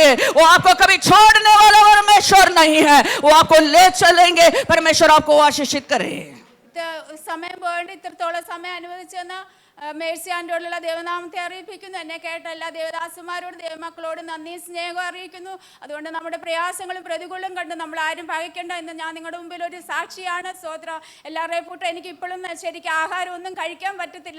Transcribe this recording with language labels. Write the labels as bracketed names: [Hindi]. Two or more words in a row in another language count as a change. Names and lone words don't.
[Hindi] वो आपको कभी छोड़ने वाला परमेश्वर नहीं है. वो आपको ले चलेंगे. परमेश्वर आपको आशीषित करे. [Malayalam] സമയം പോകേണ്ട ഇത്രത്തോളം സമയം അനുവദിച്ചെന്ന മേഴ്സി ആൻഡോടുള്ള ദൈവനാമത്തെ അറിയിപ്പിക്കുന്നു. എന്നെ കേട്ട എല്ലാ ദേവദാസന്മാരോട് ദൈവമക്കളോട് നന്ദി സ്നേഹം അറിയിക്കുന്നു. അതുകൊണ്ട് നമ്മുടെ പ്രയാസങ്ങളും പ്രതികൂലം കണ്ട് നമ്മൾ ആരും പകയ്ക്കേണ്ട എന്ന് ഞാൻ നിങ്ങളുടെ മുമ്പിൽ ഒരു സാക്ഷിയാണ്. സ്തോത്രം. എല്ലാവരുടെയും കൂട്ടം എനിക്ക് ഇപ്പോഴും ശരിക്കും ആഹാരം ഒന്നും കഴിക്കാൻ പറ്റത്തില്ല.